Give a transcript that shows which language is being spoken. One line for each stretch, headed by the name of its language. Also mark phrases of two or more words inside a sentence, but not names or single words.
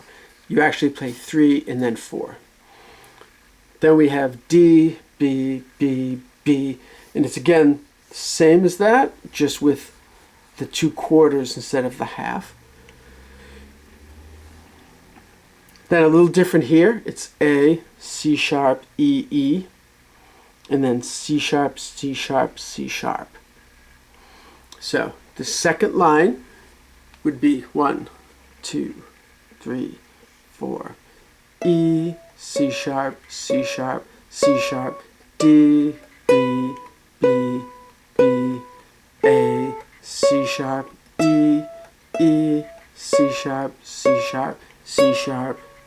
English: You actually play 3 and then 4. Then we have D, B, B, B, and it's again same as that, just with the two quarters instead of the half. Then a little different here. It's A, C sharp, E, E, and then C sharp, C sharp, C sharp. So the second line would be 1, 2, 3, 4. E, C sharp, C sharp, C sharp, D, B, B, B, A, C sharp, E, E, C sharp, C sharp, C sharp.